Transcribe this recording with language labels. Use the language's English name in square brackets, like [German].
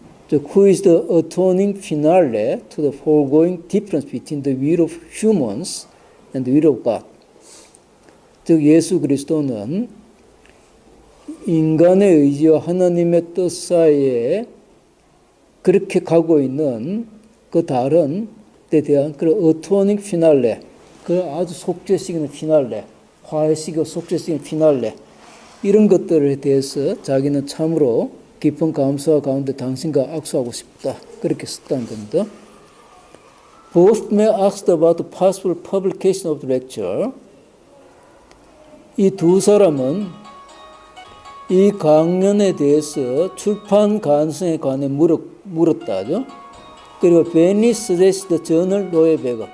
[English] Who is the atoning finale to the foregoing difference between the will of humans and the will of God? [Korean] 즉 예수 그리스도는 인간의 의지와 하나님의 뜻 사이에 그렇게 가고 있는 그 다른 데 대한 그런 어토닝 피날레, 그 아주 속죄시키는 피날레, 화해시키고 속죄시키는 피날레, 이런 것들에 대해서 자기는 참으로 깊은 감사와 가운데 당신과 악수하고 싶다. 그렇게 썼다는 겁니다. Both may ask about the possible publication of the lecture. 이 두 사람은 이 강연에 대해서 출판 가능성에 관해 물었다죠. [English] 그리고 Fanny suggested the journal 노예배급.